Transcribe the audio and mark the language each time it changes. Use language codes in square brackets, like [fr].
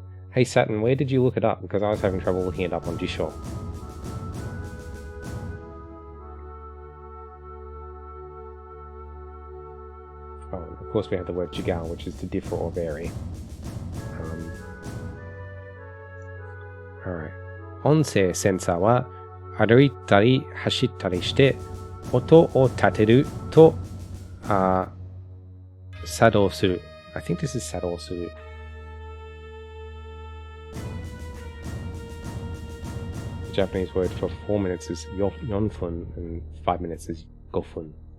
[en] Hey Saturn, where did you look it up? Because I was having trouble looking it up on Disho. Oh, of course we have the word jigal, which is to differ or vary. Alright. [ja] 音声センサーは歩いたり走ったりして音を立てると作動する. [en] I think this is 作動する. The Japanese word for 4 minutes is 4分 and 5 minutes is 5分.